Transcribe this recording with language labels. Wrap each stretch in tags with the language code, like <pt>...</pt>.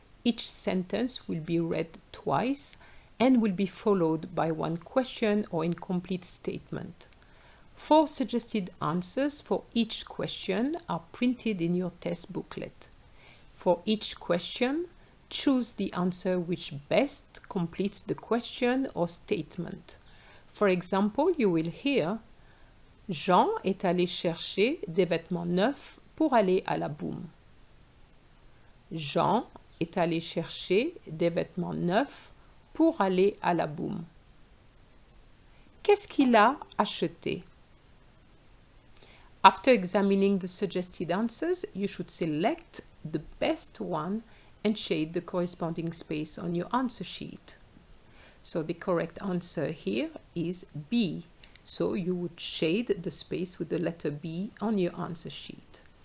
<en>Each sentence will be read twice and will be followed by one question or incomplete statement. 4 suggested answers for each question are printed in your test booklet. For each question, choose the answer which best completes the question or statement. For example, you will hear</en> <fr>Jean est allé chercher des vêtements neufs pour aller à la boum. Jean est allé chercher des vêtements neufs pour aller à la boum. Qu'est-ce qu'il a acheté?</fr> <en>After examining the suggested answers, you should select the best one and shade the corresponding space on your answer sheet. So the correct answer here is B. So you would shade the space with the letter B on your answer sheet.</en>